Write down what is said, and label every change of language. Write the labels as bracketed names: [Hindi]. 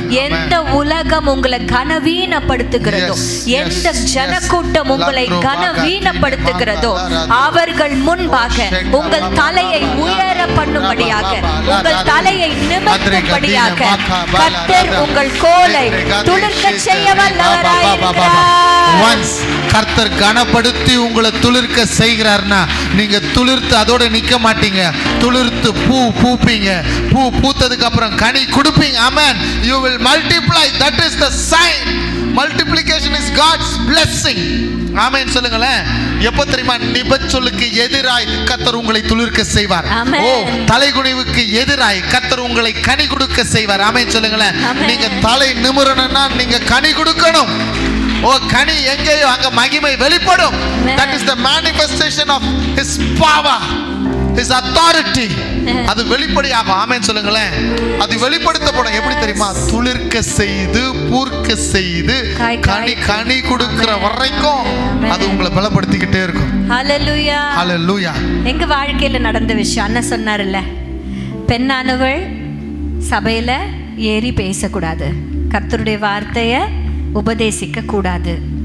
[Tamil] எந்த உலகம் உங்களை கனவீனப்படுத்துகிறதோ, எந்த ஜனக்கூட்டம் உங்களை கனவீனப்படுத்துகிறதோ, அவர்கள் முன்பாக உங்கள் தலையை உயர பண்ணும்படியாக, உங்கள் தலையை நிமிர்த்தும்படியாக கர்த்தர் உங்கள் கோலை துளிர்க்க செய்ய வல்லவராயிருக்கிறார். கர்த்தர் கனப்படுத்தி உங்களை துளிர்க்க செய்கிறார்னா நீங்க துளிர்த்து அதோட நிக்க மாட்டீங்க. துளிர்த்து பூ பூப்பீங்க. பூ பூத்ததுக்கு அப்புறம் கனி கொடுப்பீங்க. [English] ஆமென். You will multiply. That is the sign. Multiplication is God's blessing. [Tamil] ஆமென் சொல்லுங்களேன். எப்போ தெரியுமா? நிபச்சொல்லுக்கு எதிராய் கர்த்தர் உங்களை துளிர்க்க செய்வார். ஓ, தலைகுனிவுக்கு எதிராய் கர்த்தர் உங்களை கனி கொடுக்க செய்வார். ஆமென் சொல்லுங்களேன். நீங்க தலை நிமிரணும்னா நீங்க கனி கொடுக்கணும். ஓ, கனி எங்கேயோ அங்க மகிமை வெளிப்படும். [English] That is the manifestation of his power, his authority. [Tamil] அது வெளிப்படையாகும். ஆமென் சொல்லுங்களேன். அது வெளிப்படுத்தப்படும். எப்படி தெரியுமா? துளிர்க்க செய்து பூர்க்க செய்து கனி கொடுக்கிற வரைக்கும் அது உங்களை பலப்படுத்திக்கிட்டே இருக்கும். ஹல்லேலூயா, ஹல்லேலூயா. எங்க வாழ்க்கையில நடந்த விஷயம் அண்ணன் சொன்னார்ல, பெண்ணானவள் சபையில ஏறி பேசக்கூடாது, கர்த்தருடைய வார்த்தைய உபதேசிக்க கூடாது.